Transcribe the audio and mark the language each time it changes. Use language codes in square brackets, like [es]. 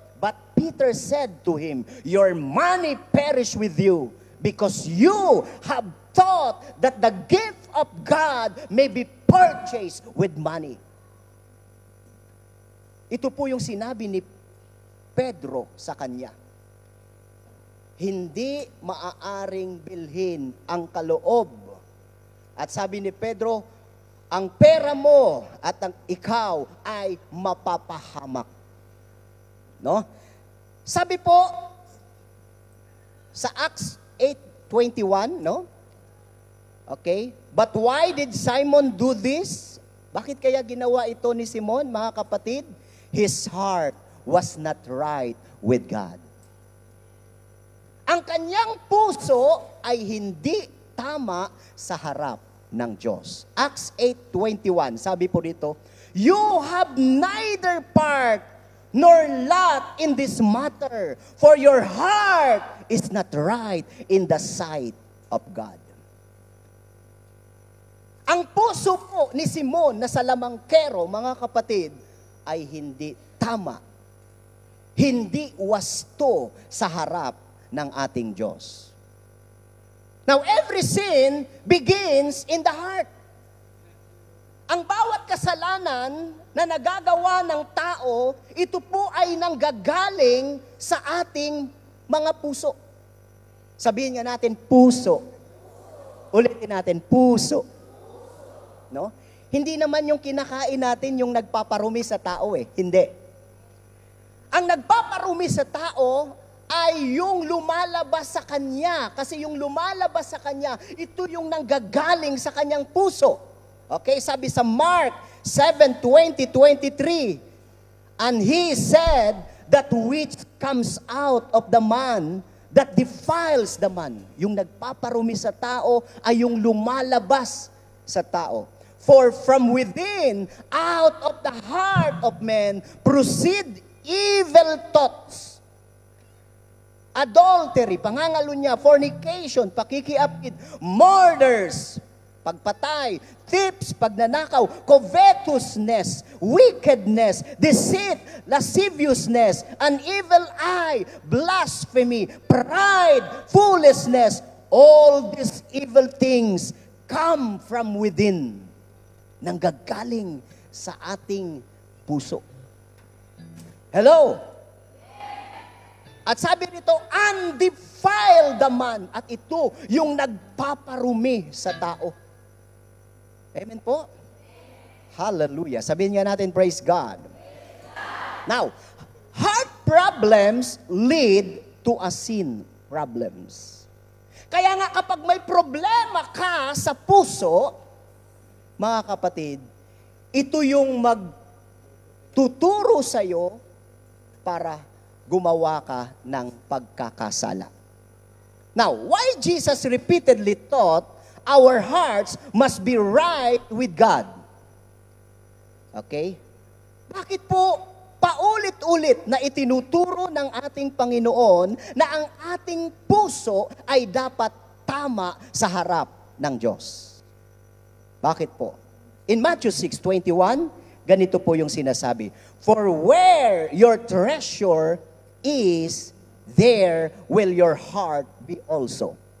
[en] But Peter said to him, your money perish with you because you have thought that the gift of God may be purchased with money. [tl] Ito po yung sinabi Pedro sa kanya. Hindi maaaring bilhin ang kaloob. At sabi ni Pedro, ang pera mo at ang ikaw ay mapapahamak. No? Sabi po sa Acts 8:21, no? Okay? [en] But why did Simon do this? [tl] Bakit kaya ginawa ito ni Simon, mga kapatid? [en] His heart was not right with God. [tl] Ang kanyang puso ay hindi tama sa harap ng Diyos. [en] Acts 8:21, [tl] sabi po dito, [en] you have neither part nor lot in this matter, for your heart is not right in the sight of God. [tl] Ang puso po ni Simon na salamangkero, mga kapatid, ay hindi tama. Hindi wasto sa harap ng ating Diyos. [en] Now, every sin begins in the heart. [tl] Ang bawat kasalanan na nagagawa ng tao, ito po ay nanggagaling sa ating mga puso. Sabihin nga natin, puso. Ulitin natin, puso. No? Hindi naman yung kinakain natin yung nagpaparumi sa tao eh. Hindi. Ang nagpaparumi sa tao ay yung lumalabas sa kanya. Kasi yung lumalabas sa kanya, ito yung nanggagaling sa kanyang puso. [en] Okay, [tl] sabi sa [en] Mark 7:20-23, and he said that which comes out of the man that defiles the man. [tl] Yung nagpaparumi sa tao ay yung lumalabas sa tao. [en] For from within, out of the heart of men, proceed evil thoughts. Adultery, [tl] pangangalunya, [en] fornication, [tl] pakikiapid, [en] murders, [tl] pagpatay, [en] thefts, [tl] pagnanakaw, [en] covetousness, wickedness, deceit, lasciviousness, an evil eye, blasphemy, pride, foolishness. All these evil things come from within. [tl] Nanggagaling sa ating puso. Hello? At sabi nito, [en] undefiled the man. [tl] At ito, yung nagpaparumi sa tao. Amen po? Hallelujah. Sabihin nga natin, [en] praise God. Now, heart problems lead to a sin problems. [tl] Kaya nga kapag may problema ka sa puso, mga kapatid, ito yung magtuturo sa'yo para gumawa ka ng pagkakasala. [en] Now, why Jesus repeatedly taught our hearts must be right with God? Okay? [tl] Bakit po paulit-ulit na itinuturo ng ating Panginoon na ang ating puso ay dapat tama sa harap ng Diyos? Bakit po? [en] In Matthew 6:21, [tl] ganito po yung sinasabi, [en] for where your treasure is, there will your heart be also.